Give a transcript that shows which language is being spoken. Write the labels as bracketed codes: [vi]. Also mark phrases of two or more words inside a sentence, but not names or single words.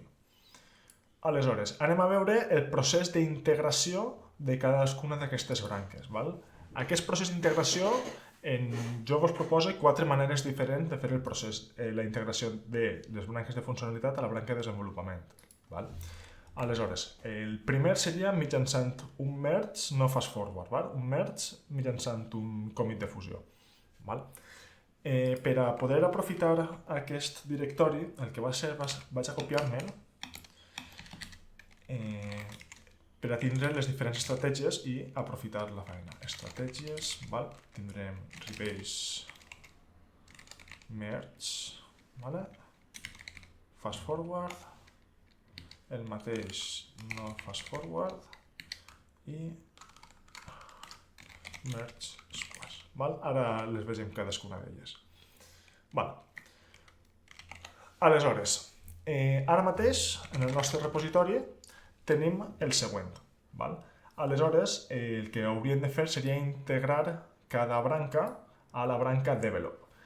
[ca] Aleshores, anem a veure el procés d'integració de cadascuna d'aquestes branques. Val? Aquest procés d'integració, jo vos proposo quatre maneres diferents de fer el procés, la integració de les branques de funcionalitat a la branca de desenvolupament. Val? Aleshores, el primer seria mitjançant un merge no [en] fast forward, [ca] val? Un merge mitjançant un commit de fusió. Val? Per a poder aprofitar aquest directori, el que vaig a copiar-me per a tindre les diferents estratègies i aprofitar la feina. Estratègies, val? Tindrem [en] rebase merge, [ca] vale? [en] Fast forward, [ca] el mateix no [en] fast forward [ca] i [en] merge, squash. [ca] Val? Ara les vegem cadascuna d'elles. Val. Aleshores, ara mateix, en el nostre repositori, tenim el següent. Val? Aleshores, el que hauríem de fer seria integrar cada branca a la branca develop.